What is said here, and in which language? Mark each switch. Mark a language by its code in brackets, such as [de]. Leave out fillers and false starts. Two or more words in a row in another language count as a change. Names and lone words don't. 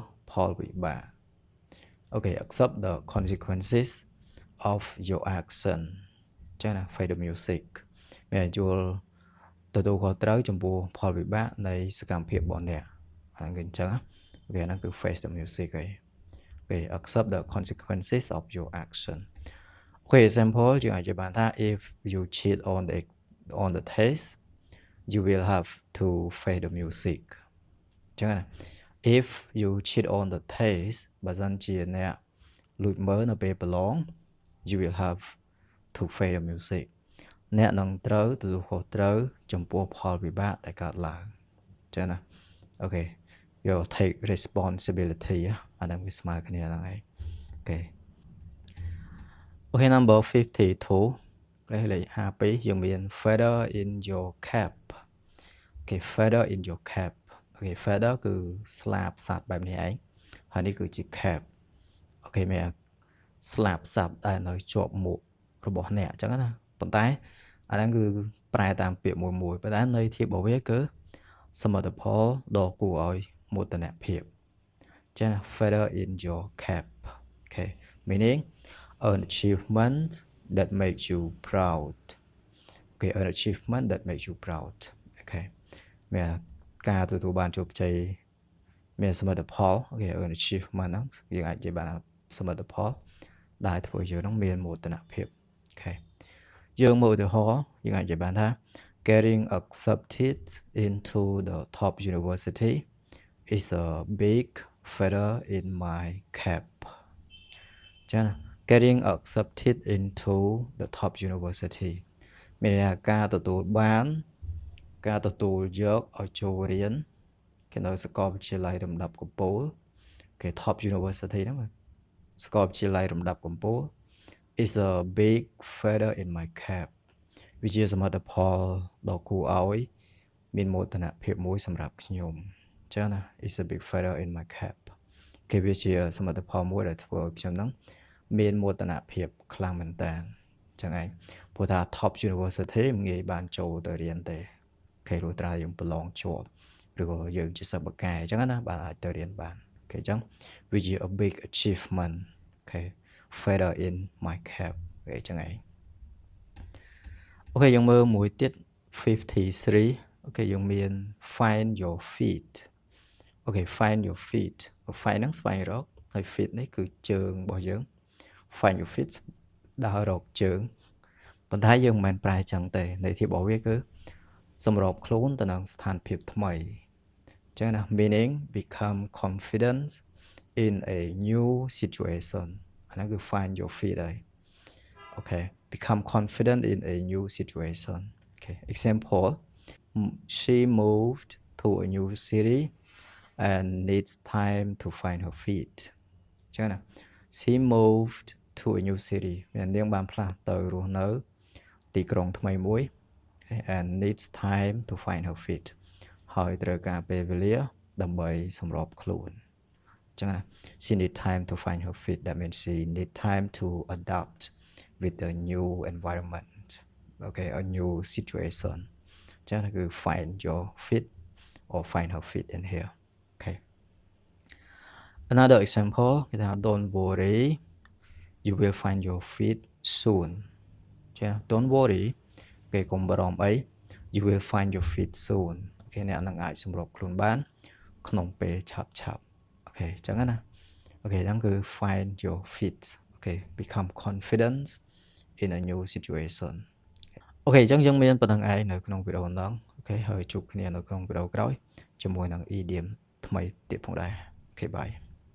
[km] ផលវិបាក [en] okay accept the consequences of your action [km] ចឹងណា [en] face the music [km] មានយល់ទទួលខុសត្រូវចំពោះផលវិបាកនៃសកម្មភាព របស់អ្នកអាហ្នឹងគឺអញ្ចឹងវាហ្នឹងគឺ [en] face the music [km] ឯង [en] okay accept the consequences of your action okay example [km] យើងអាច បានថា [en] if you cheat on the test you will have to face the music [km] ចឹងណា [en] if you cheat on the test [km] បើសិនជាអ្នកលួចមើលនៅពេលប្រឡង [en] you will have to face the music [km] អ្នកនឹងត្រូវទទួលខុសត្រូវចំពោះផលវិបាកដែលកើតឡើងចឹងណាអូខេយក [en] take responsibility [km] អាហ្នឹងវាស្មើគ្នាហ្នឹងឯងអូខេអូខេ number 52លេខ52យើងមាន [en] feather in your cap [km] អូខេ [en] feather in your cap [km] អូខេ feather គឺស្លាបសត្វបែបនេះឯងហើយនេះគឺជា cap អូខេមានស្លាបសត្វដែលនៅជា ប់មុខរបស់អ្នកអញ្ចឹងណាប៉ុន្តែអាហ្នឹងគឺប្រែតាមពាក្យមួយប៉ុន្តែន័យធៀបរបស់វាគឺសមិទ្ធផលដ៏គួរឲ្យមោទ [en] នភាពចឹងណា feather in your cap okay meaning an achievement that makes you proud okay an achievement that makes you proud okay [km] មានការទទួលបានជោគជ័យមានសមិទ្ធផលអូខេ [en] an achievement [km] ហ្នឹងយើងអាចនិយាយបានសមិទ្ធផលដែលធ្វើយើងនឹងមានមោទនភាពអូខេយើងមកឧទាហរណ៍យើងអាចនិយាយបានថា [en] getting accepted into the top university is a big feather in my cap [km] ចឹង [en] getting accepted into the top university [km] មានន័យថាការទទួលយកឲ្យចូលរៀនគេនៅសាកលវិទ្យាល័យលំដាប់កំពូលគេ [en] top university [km] ហ្នឹងសាកលវិទ្យាល័យលំដាប់កំពូល [en] is a big feather in my cap [km] វាជាស មិទ្ធផលដ៏គួរឲ្យមានមោទនភាពមួយសម្រាប់ខ្ញុំអញ្ចឹងណា [en] is a big feather in my cap [km] គេវាជាសមិទ្ធផលមួយដែលធ្វើឲ្យខ្ញុំហ្នឹងមានមោទនភាពខ្លាំងមែនតើអញ្ចឹងឯងព្រោះថា [en] top university [km] មិនងាយបានចូលទៅរៀនទេគេលុះត្រាយើងប្រឡងជាប់ឬក៏យើងជាសិស្សបកែអញ្ចឹងណាបានអាចទៅរៀនបានអូខេអញ្ចឹងវាជា [en] a big achievement [km] អូខេ [en] feather in my cap [km] អញ្ចឹងឯង អូខេយើងមើលមួយទៀត53អូខេយើងមាន [en] find your feet [km] អូខេ [en] find your feet [km] find ហ្នឹងស្វែងរកហើយ feet នេះគឺជើងរបស់យើង [en] find your feet [km] ដើររកជើងប៉ុន្តែយើងមិនមែនប្រែចឹងទេន័យធៀបរបស់វាគឺសម្របខ្លួនទៅនឹងស្ថានភាពថ្មីអញ្ចឹងណា [en] meaning become confident in a new situation [km] អាហ្នឹងគឺ [en] find your feet ហើយអូខេ become confident in a new situation okay example she moved to a new city and needs time to find her feet [km] អញ្ចឹងណា [en] she moved to a new city [km] មាននាង បានផ្លាស់ទៅរស់នៅទីក្រុងថ្មីមួយ [en] and needs time to find her feet [km] ហើយត្រូវការពេលវេលាដើម្បីសម្របខ្លួនអញ្ចឹងណា [en] she need time to find her feet that means she need time to adapt with the new environment okay a new situation [km] អញ្ចឹងគឺ [en] find your feet or find her feet in here okay another example [km] គេថា [en] don't worry you will find your feet soon [km] ចា៎ [en] don't worry [km] គេកុំបារម្ភអី [en] you will find your feet soon [km] អូខេអ្នកនឹងអាចសម្របខ្លួនបានក្នុងពេលឆាប់អូខេអញ្ចឹងណាអូខេហ្នឹងគឺ [en] find your feet [km] អូខេ [en] become confident in a new situation [km] អូខេអញ្ចឹងយើងមានប៉ុណ្្នឹងឯងនៅក្នុងវីដេអូហ្នឹងអូខេហើយជួបគ្នានៅក្នុងវីដេអូក្រោយជាមួយនឹង idiom ថ្មីទៀតផងដែរអូខេ bye